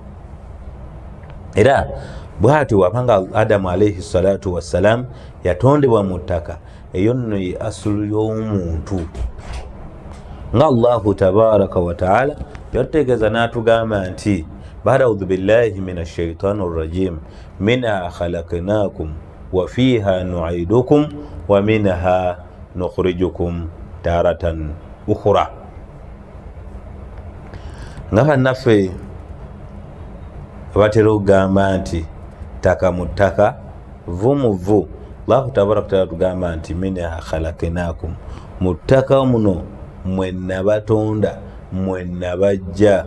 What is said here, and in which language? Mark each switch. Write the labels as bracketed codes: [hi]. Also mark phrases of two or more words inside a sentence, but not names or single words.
[lg] Era bw'atyo wabanga Adamu [ar] عليه الصلاة والسلام [lg] yatondebwa mu ttaka, eyo nno ye asulu y'omuntu. [ar] Nga الله تبارك وتعالى [lg] yatutegeeza n'atugamba nti [ar] أعوذ بالله من الشيطان الرجيم منها خلقناكم وفيها نعيدكم ومنها نخرجكم تارة أخرى. [lg] Nga bannaffe batera okugamba nti ttaka mu ttaka, vu mu vu. [ar] الله تبارك وتعالى [lg] tugamba nti [ar] منها خلقناكم, [lg] mu ttaka muno mwenna batonda, mwenna bajja.